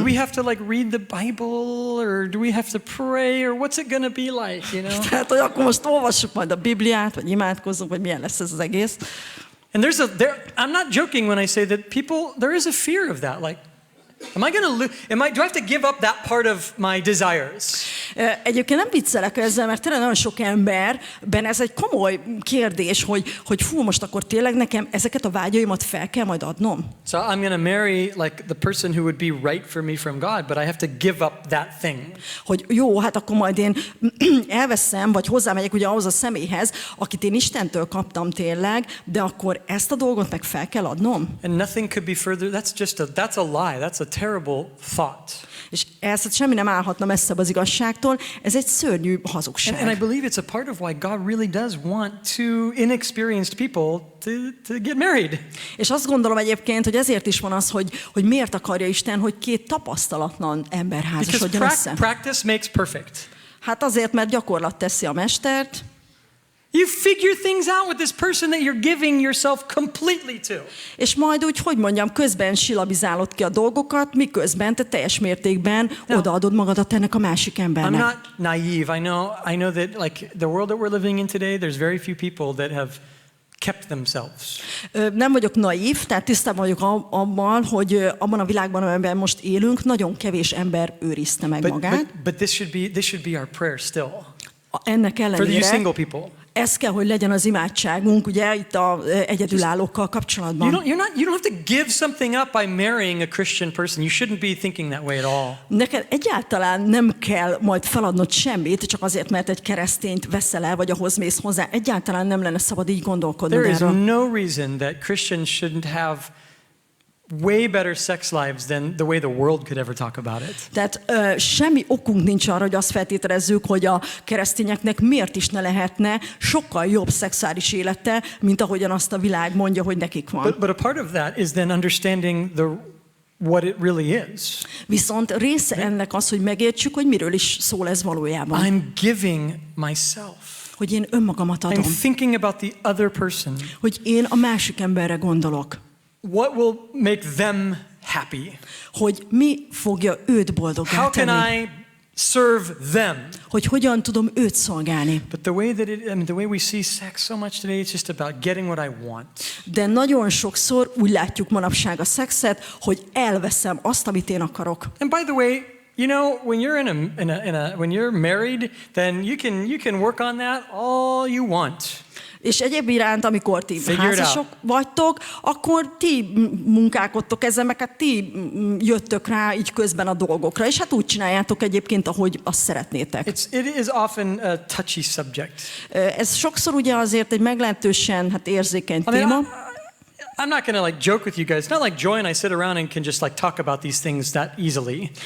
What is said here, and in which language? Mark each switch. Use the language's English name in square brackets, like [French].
[English] Do we have to like read the Bible, or do we have to pray, or what's it gonna be like, you know? [Hungarian] Tehát, hogy akkor most olvassuk majd a Bibliát, vagy imádkozzunk, vagy milyen lesz ez az egész. [English] And I'm not joking when I say that there is a fear of that. Like, do I have to give up that part of my desires? [Hungarian] Egyébként nem viccelek ezzel, mert tényleg nagyon sok emberben ez egy komoly kérdés, hogy fú, most akkor tényleg nekem ezeket a vágyaimat fel kell majd adnom. [English] So I'm going to marry like the person who would be right for me from God, but I have to give up that thing. [Hungarian] Hogy jó, hát akkor majd én elveszem, vagy hozzámegyek ugye ahhoz a személyhez, akit én Istentől kaptam tényleg, de akkor ezt a dolgot meg fel kell adnom. [English] And nothing could be further. That's a lie. That's a terrible thought. [Hungarian] És ez semmi nem állhatna messzebb az igazságtól, ez egy szörnyű hazugság. [English] And I believe it's a part of why God really does want inexperienced people to get married. [Hungarian] És azt gondolom egyébként, hogy ezért is van az, hogy miért akarja Isten, hogy két tapasztalatlan ember házasodjon össze. [English] Practice makes perfect. [Hungarian] Hát azért, mert gyakorlat teszi a mestert. [English] You figure things out with this person that you're giving yourself completely to. [Hungarian] És majd úgy, hogy mondjam, közben silabizálod ki a dolgokat, miközben te teljes mértékben odaadod magadat ennek a másik embernek. [English] I'm not naive. I know that like the world that we're living in today, there's very few people that have kept themselves. [Hungarian] Nem vagyok naív, tehát tisztában vagyok abban, hogy abban a világban, amiben most élünk, nagyon kevés ember őrizte meg magát. [English] But this should be our prayer still. [Hungarian] Ennek ellenére, [English] for you single people. [Hungarian] Ez kell, hogy legyen az imádságunk, ugye, itt az egyedülállókkal kapcsolatban. [English] You don't have to give something up by marrying a Christian person. You shouldn't be thinking that way at all. [Hungarian] Neked egyáltalán nem kell majd feladnod semmit, csak azért, mert egy keresztényt veszel el, vagy ahhoz mész hozzá. Egyáltalán nem lenne szabad így gondolkodnod erről. [English] There is [Hungarian] erről. [English] no reason that Christians shouldn't have way better sex lives than the way the world could ever talk about it. [Hungarian] Tehát semmi okunk nincs arra, hogy azt feltételezzük, hogy a keresztényeknek miért is ne lehetne sokkal jobb szexuális élete, mint ahogyan azt a világ mondja, hogy nekik van. [English] But a part of that is then understanding what it really is. [Hungarian] Viszont része ennek az, hogy megértsük, hogy miről is szól ez valójában. [English] I'm giving myself. [Hungarian] Hogy én önmagamat adom. [English] I'm thinking about the other person. [Hungarian] Hogy én a másik emberre gondolok. [English] What will make them happy? [Hungarian] Hogy mi fogja őt boldoggá [English] How can [Hungarian] tenni? [English] I serve them? [Hungarian] Hogy hogyan tudom őt szolgálni. [English] But the way we see sex so much today, it's just about getting what I want. [Hungarian] De nagyon sokszor úgy látjuk manapság a szexet, hogy elveszem azt, amit én akarok. [English] And by the way, you know, when you're when you're married, then you can work on that all you want. [Hungarian] És egyéb iránt, amikor ti házasok vagytok, akkor ti munkálkodtok ezen, meg hát ti jöttök rá így közben a dolgokra, és hát úgy csináljátok egyébként, ahogy azt szeretnétek. [English] It is often a touchy subject. [Hungarian] Ez sokszor ugye azért egy meglehetősen érzékeny téma. [English] I'm not going to like joke with you guys. It's not like Joy and I sit around and can just like talk about these things that easily.